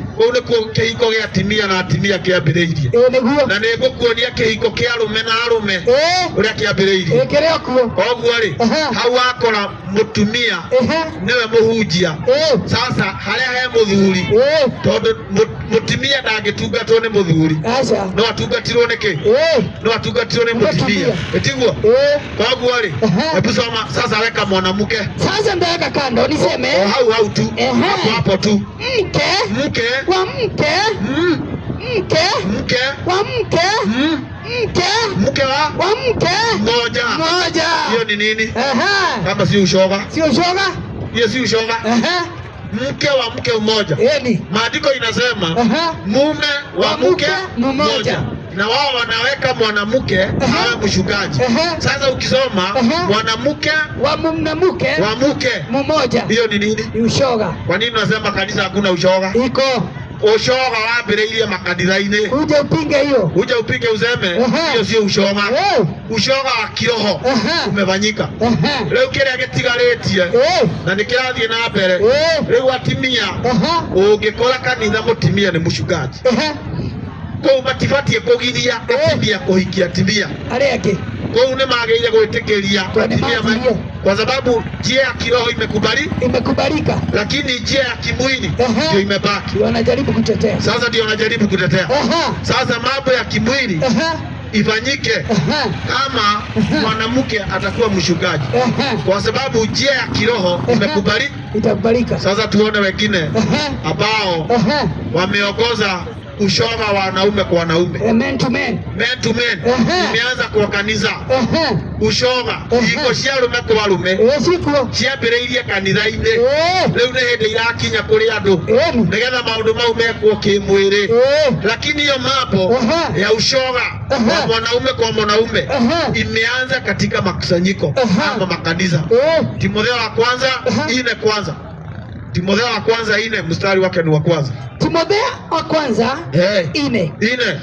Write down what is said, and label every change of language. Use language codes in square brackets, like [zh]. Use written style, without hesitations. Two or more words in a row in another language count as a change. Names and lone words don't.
[ki] Kuu nikuo kihiko gia atimia na atimia kiambiriirie na ni ngukuonia kihiko kia arume na arume uria kiambiriirie koguo ri hau akora mutumia niwe muhunjia. Sasa haria he muthuri tondu mutimia ndangitungatwo ni muthuri no atungatirwo niki? No atungatirwo ni mutimia etiguo. Koguo ri [sw] hebu soma sasa. Weka mwanamke sasa, ndaweka kando niseme hau tu hapo tu mke wa mke mmoja. Hiyo ni nini? Kama si ushoga? Hiyo si ushoga. Mke wa mke mmoja. Maandiko inasema mume wa mke mmoja, na wao wanaweka mwanamke awe mshugaji. Sasa ukisoma mwanamke wa mke mmoja, hiyo ni nini? Ushoga. Kwa nini unasema kanisa hakuna ushoga? Iko [ki] ushoga wambiriirie makanitha-ini. [sw] Uje upinge hiyo, uje upinge useme hiyo sio ushoga. Ushoga wa kiroho umefanyika. [ki] Riu kiria gitigarĩtie na nikirathie na mbere riu atimia ungikora kanitha mutimia ni mushugaji kou matibatie kugiria atimia kuhikia atimia aria angi kou ni magĩrĩire gwĩtĩkĩria atimia [sw] kwa sababu njia ya kiroho imekubalika, lakini njia ya kimwili ndio imebaki. Wanajaribu kutetea. Sasa ndio wanajaribu kutetea. Sasa mambo ya kimwili ifanyike kama mwanamke atakuwa mshugaji, kwa sababu njia ya kiroho itakubalika. Sasa tuone wengine ambao wameongoza ushoga wa wanaume kwa wanaume, [en] men to men. [sw] Imeanza kwa kanisa ushoga iko [ki] ciarume kwa arume ciambireirie kanitha-ini riu ni hindi irakinya kuri andu nigetha maundu mau mekwo kimwiri, [sw] lakini hiyo mambo ya ushoga wa mwanaume kwa mwanaume imeanza katika makusanyiko ama makanisa. Timotheo wa kwanza 4 Timotheo wa kwanza 4 mstari wake ni wa kwanza. Timotheo wa kwanza 4.